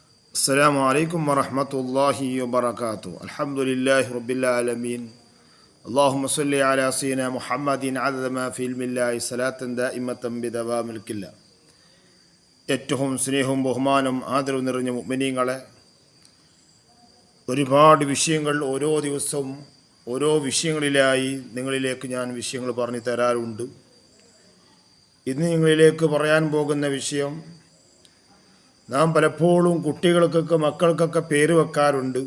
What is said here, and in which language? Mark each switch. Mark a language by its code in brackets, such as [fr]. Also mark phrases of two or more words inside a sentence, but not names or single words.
[ar] السلام عليكم ورحمة الله وبركاته الحمد لله رب العالمين اللهم صل على سيدنا محمد عدد ما في علم الله صلاة دائمة بدوام الكل. [ml] ഏറ്റവും സ്നേഹവും ബഹുമാനം ആദരവ് നിറഞ്ഞ മുഅ്മിനീങ്ങളെ, ഒരുപാട് വിഷയങ്ങൾ ഓരോ ദിവസവും ഓരോ വിഷയങ്ങളിലായി നിങ്ങളിലേക്ക് ഞാൻ വിഷയങ്ങൾ പറഞ്ഞു തരാറുണ്ട്. ഇന്ന് നിങ്ങളിലേക്ക് പറയാൻ പോകുന്ന വിഷയം, നാം പലപ്പോഴും കുട്ടികൾക്കൊക്കെ മക്കൾക്കൊക്കെ പേര് വെക്കാറുണ്ട്.